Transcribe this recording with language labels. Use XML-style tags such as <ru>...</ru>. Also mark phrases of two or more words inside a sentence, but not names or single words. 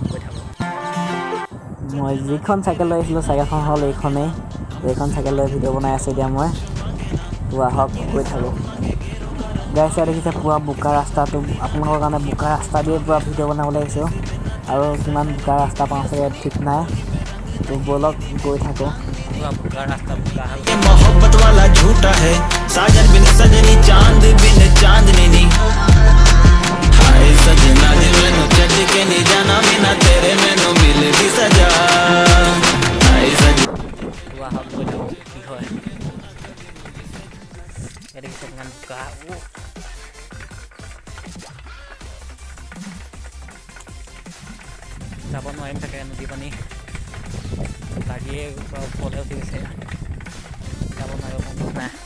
<as>মই যিখন চাইকেল লৈ আহিছিলোঁ চাইকেলখন হ'ল এইখনেই। এইখন চাইকেল লৈ ভিডিঅ' বনাই আছোঁ এতিয়া মই। তো আহক গৈ থাকোঁ। গাইছ ইয়াত দেখিছে পুৰা বোকা ৰাস্তাটো, আপোনালোকৰ কাৰণে বোকা ৰাস্তা দিয়ে পুৰা ভিডিঅ' বনাবলৈ আহিছোঁ। আৰু কিমান বোকা ৰাস্তা পাওঁ চাগে ঠিক নাই। তো ব'লক গৈ থাকোঁ।</as> <hi>मोहब्बत वाला झूठा है, साजन बिन सजनी चांद बिन चांदनी नी।</hi> <pa>ਹਾਏ ਸਜਣਾ ਦੇ ਮੈਨੂੰ ਛੱਡ ਕੇ ਨਹੀਂ ਜਾਣਾ, ਬਿਨਾ ਤੇਰੇ ਮੈਨੂੰ ਮਿਲ ਦੀ ਸਜ਼ਾ। ਹਾਏ ਸਜਣਾ</pa> <as>যাব নোৱাৰিম থাকে নদী পানী গাড়ীয়ে ওপৰলৈ উঠি গৈছে, যাব নোৱাৰিব নাই।</as>